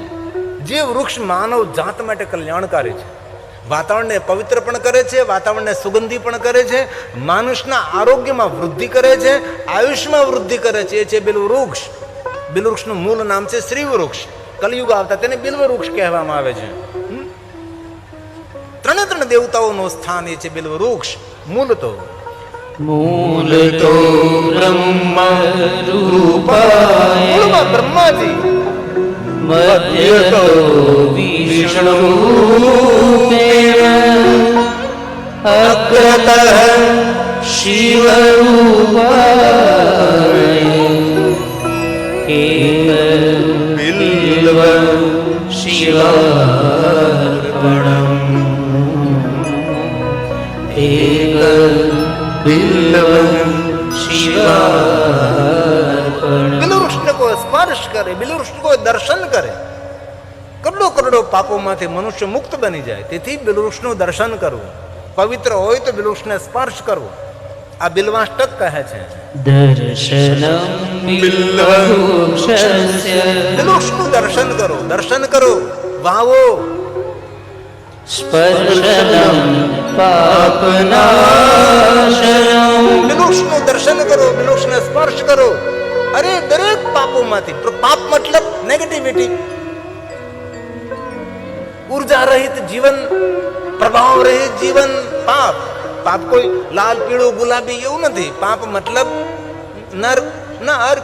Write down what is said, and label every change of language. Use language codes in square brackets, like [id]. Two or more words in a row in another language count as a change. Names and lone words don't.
[gu] જે વૃક્ષ માનવ જાત માટે કલ્યાણકારી છે, વાતાવરણને પવિત્ર પણ કરે છે, વાતાવરણને સુગંધી પણ કરે છે, માનુષના આરોગ્યમાં વૃદ્ધિ કરે છે, આયુષ્યમાં વૃદ્ધિ કરે છે, એ છે બિલ્વવૃક્ષ. બિલ્વવૃક્ષનું મૂળ નામ છે શ્રી વૃક્ષ. કલયુગ આવતા તેને બિલ્વવૃક્ષ કહેવામાં આવે છે. ત્રણ દેવતાઓનું સ્થાન એ છે બિલ્વવૃક્ષ. મૂળ તો [sa] मूलतो ब्रह्म रूपाय [gu] મૂળમાં બ્રહ્માજી, [sa] मध्यतो विष्णुरूपेण अग्रतः शिवरूपाय एक बिल्व शिवार्पणम् एक बिल्व शिवार्पणम्. [gu] બિલ્વવૃક્ષને કોઈ સ્પર્શ કરે, બિલ્વવૃક્ષને કોઈ દર્શન કરે, કરોડો પાપોમાંથી મનુષ્ય મુક્ત બની જાય. તેથી બિલ્વવૃક્ષનું દર્શન કરવું, પવિત્ર હોય તો બિલ્વવૃક્ષને સ્પર્શ કરવો. આ બિલ્વાષ્ટક કહે છે. [sa] दर्शनं बिल्ववृक्षस्य [gu] બિલ્વવૃક્ષનું દર્શન કરો, દર્શન કરો, વાવો. [sa] स्पर्शनं पापनाशनं [gu] બિલ્વવૃક્ષનું દર્શન કરો, બિલ્વવૃક્ષને સ્પર્શ કરો. અરે દરેક પાપોમાંથી, પાપ મતલબ નેગેટિવિટી, ઉર્જા રહિત જીવન, પ્રભાવ રહિત જીવન પાપ. પાપ કોઈ લાલ પીળું ગુલાબી એવું નથી. પાપ મતલબ નર ના અર્ક.